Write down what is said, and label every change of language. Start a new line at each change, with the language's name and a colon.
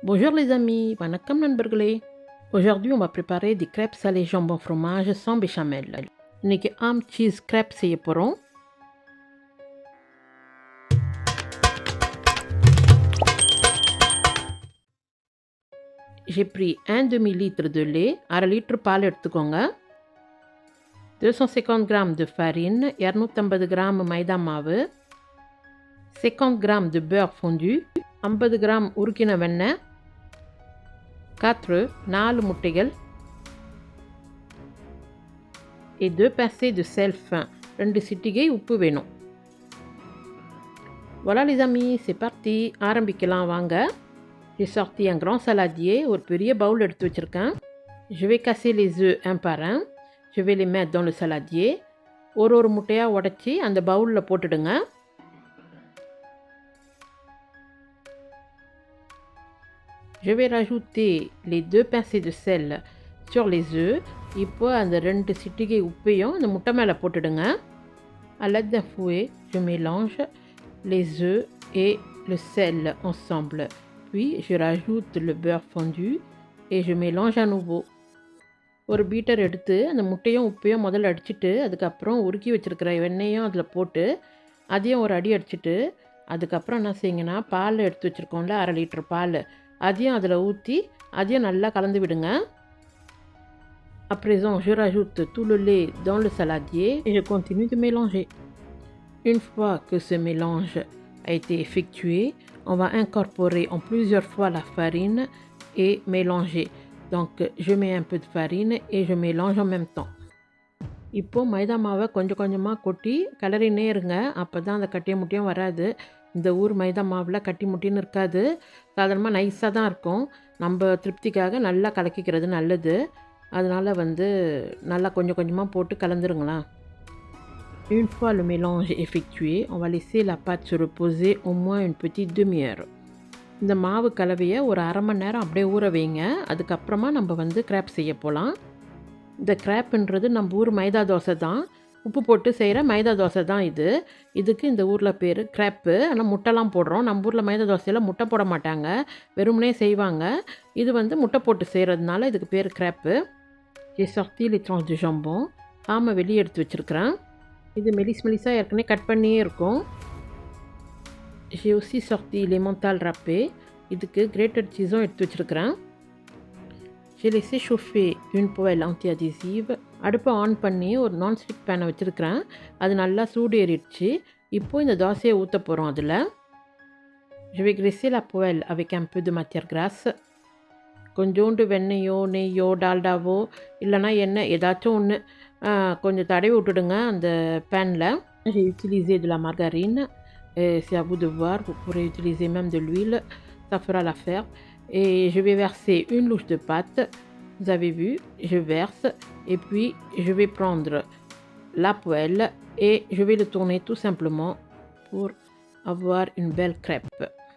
French: Bonjour les amis,
Tamil: வணக்கம் நண்பர்களே.
French: Aujourd'hui on va préparer des crêpes salées jambon fromage sans béchamel.
Tamil: இன்னைக்கு ஆம் cheese crêpes செய்ய போகிறோம்.
French: J'ai pris un demi-litre de lait, 1/2 litre
Tamil: பால் எடுத்துக்கோங்க.
French: 250 g de farine, 250 g
Tamil: மைதா மாவு,
French: 50 g de beurre fondu, 50 g
Tamil: உருக்கின வெண்ணெய், 4 முட்டைகள்
French: et 2 pincées de sel fin,
Tamil: 2 சிட்டிகை உப்பு வேணும்.
French: Voilà les amis, c'est parti,
Tamil: ஆரம்பிக்கலாம் வாங்க.
French: J'ai sorti un grand saladier,
Tamil: ஒரு பெரிய பவுல் எடுத்து வச்சிருக்கேன்.
French: Je vais casser les œufs un par un. Je vais les mettre dans le saladier.
Tamil: ஒரு முட்டையா உடைச்சி அந்த பவுலில் போட்டுடுங்க.
French: Je vais rajouter les 2 pincées de sel sur les œufs.
Tamil: இப்போ அந்த 2 சிட்டிகை உப்பையும் அந்த முட்டை மேலே போட்டுடுங்க.
French: À l'aide d'un fouet, je mélange les œufs et le sel ensemble. Puis je rajoute le beurre fondu et je mélange à nouveau.
Tamil: ஒரு Peter எடுத்து அந்த முட்டையும் உப்பையும் முதல்ல அடிச்சுட்டு அதுக்கப்புறம் உருக்கி வச்சுருக்கிற வெண்ணெயும் அதில் போட்டு அதையும் ஒரு அடி அடிச்சுட்டு அதுக்கப்புறம் என்ன செய்யுங்கன்னா பால் எடுத்து வச்சுருக்கோம்ல 1/2 லிட்டர் பால் அதையும் அதில் ஊற்றி அதையும் நல்லா கலந்து விடுங்க.
French: À présent, je rajoute tout le lait dans le saladier et je continue de mélanger. Une fois que ce mélange a été effectué, on va incorporer en plusieurs fois la farine et mélanger. Donc, je mets un peu de farine et je mélange en même temps.
Tamil: இப்போ மைதா மாவை கொஞ்சம் கொஞ்சமாக கொட்டி கிளறினே இருங்க. அப்போ தான் அந்த கட்டிய முட்டியும் வராது. இந்த ஊர் மைதா மாவில் கட்டி முட்டின்னு இருக்காது, சாதாரணமாக நைஸாக தான் இருக்கும். நம்ம திருப்திக்காக நல்லா கலக்கிக்கிறது நல்லது. அதனால் நல்லா கொஞ்சம் கொஞ்சமாக போட்டு கலந்துருங்களா.
French: Une fois le mélange effectué, on va laisser la pâte se reposer au moins une petite demi-heure.
Tamil: இந்த மாவு கலவையை ஒரு 1/2 மணி நேரம் அப்படியே ஊற வைங்க. அதுக்கப்புறமா நம்ம கிராப் செய்ய போகலாம். இந்த கிராப்புன்றது நம்ம ஊர் மைதா தோசை தான், உப்பு போட்டு செய்கிற மைதா தோசை தான் இது. இதுக்கு இந்த ஊரில் பேர் கிராப்பு. ஆனால் முட்டைலாம் போடுறோம். நம்ம ஊரில் மைதா தோசையில் முட்டை போட மாட்டாங்க, வெறுமனே செய்வாங்க. இது முட்டை போட்டு செய்கிறதுனால இதுக்கு பேர் crop.
French: J'ai sorti les tranches de jambon.
Tamil: ஆமை வெளியே எடுத்து வச்சுருக்கிறேன். இது மெலிசாக ஏற்கனவே கட் பண்ணியே இருக்கும்.
French: J'ai aussi sorti les mentales râpées.
Tamil: இதுக்கு கிரேட்டட் சீஸும் எடுத்து வச்சுருக்கிறேன்.
French: J'ai laissé chauffer une poêle anti-adhésive.
Tamil: அடுப்பை ஆன் பண்ணி ஒரு நான்ஸ்டிக் பேனை வச்சுருக்கிறேன். அது நல்லா சூடு ஏறிடுச்சு. இப்போது இந்த தோசையை ஊற்ற போகிறோம் அதில்.
French: Je vais graisser la poêle avec un peu de matière grasse.
Tamil: கொஞ்சோண்டு வெண்ணெயோ நெய்யோ டால்டாவோ இல்லைனா எண்ணெய் ஏதாச்சும் ஒன்று கொஞ்சம் தடவி விட்டுடுங்க அந்த பேனில்.
French: J'ai utilisé de la margarine. C'est à vous de voir, vous pourrez utiliser même de l'huile, ça fera l'affaire. Et je vais verser une louche de pâte. Vous avez vu, je verse et puis je vais prendre la poêle et je vais le tourner tout simplement pour avoir une belle crêpe.